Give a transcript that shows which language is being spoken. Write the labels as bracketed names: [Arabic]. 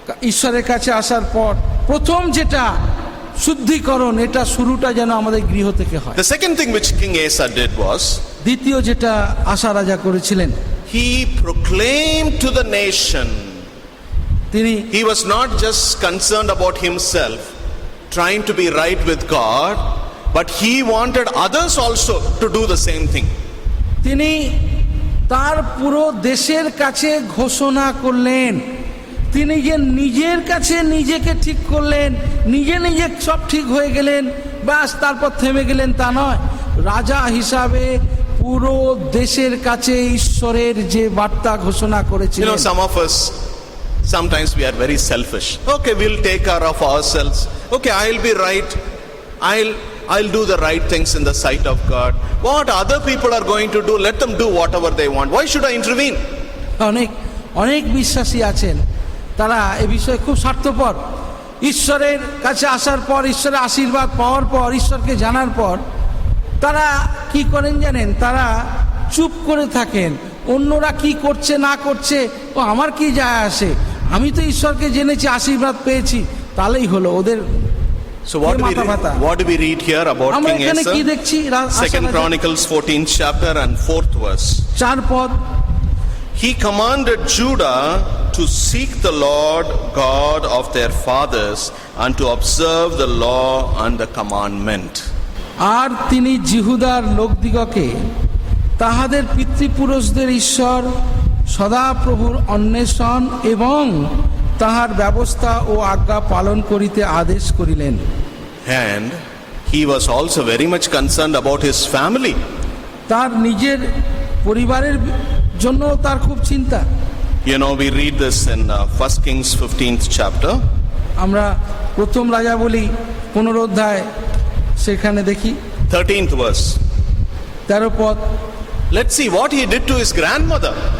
[Bangla] ঈশ্বরের কাছে আসার পর প্রথম যেটা শুদ্ধিকরণ, এটা শুরুটা যেন আমাদের গৃহ থেকে হয়। [English] The second thing which King Asa did was, [Bangla] দ্বিতীয় যেটা আশা রাজা করেছিলেন, [English] he proclaimed to the nation. He was not just concerned about himself, trying to be right with God, but he wanted others also to do the same thing. [Bangla] তিনি তার পুরো দেশের কাছে ঘোষণা করলেন, তিনি যে নিজের কাছে নিজেকে ঠিক করলেন, নিজে নিজে সব ঠিক হয়ে গেলেন, ব্যাস তারপর থেমে গেলেন তা নয়। রাজা হিসাবে পুরো দেশের কাছে ঈশ্বরের যে বার্তা ঘোষণা করেছিলেন। [English] You know, some of us, sometimes we are very selfish. Okay, we'll take care of ourselves. Okay, I'll be right. I'll do the right things in the sight of God. What other people are going to do, let them do whatever they want. Why should I intervene? [Bangla] অনেক বিশ্বাসী আছেন, তারা এ বিষয়ে খুব স্বার্থপর। ঈশ্বরের কাছে আসার পর, ঈশ্বরের আশীর্বাদ পাওয়ার পর, ঈশ্বরকে জানার পর তারা কি করেন জানেন? তারা চুপ করে থাকেন। অন্যরা কি করছে না করছে ও আমার কি যায় আসে, আমি তো ঈশ্বরকে জেনেছি, আশীর্বাদ পেয়েছি, তাহলেই হলো ওদের। [English] So what do we read here about King Asa? [Bangla] কি দেখছি? [English] 2 Chronicles 14th chapter and 4th verse. [Bangla] 4 পদ। [English] He commanded Judah to seek the Lord God of their fathers and to observe the law and the commandment. [Bangla] আর তিনি জিহুদার লোকদিগকে তাহাদের পিতৃপুরুষদের ঈশ্বর সদাপ্রভুর অন্বেষণ এবং তাহার ব্যবস্থা ও আজ্ঞা পালন করিতে আদেশ করিলেন। [English] And he was also very much concerned about his family. [Bangla] তার নিজের পরিবারের জন্য তার খুব চিন্তা। [English] You know, we read this in 1 Kings 15th chapter. [Bangla] আমরা প্রথম রাজা বলি 15 অধ্যায়, সেখানে দেখি [English] 13th verse. [Bangla] 13 পদ। [English] Let's see what he did to his grandmother.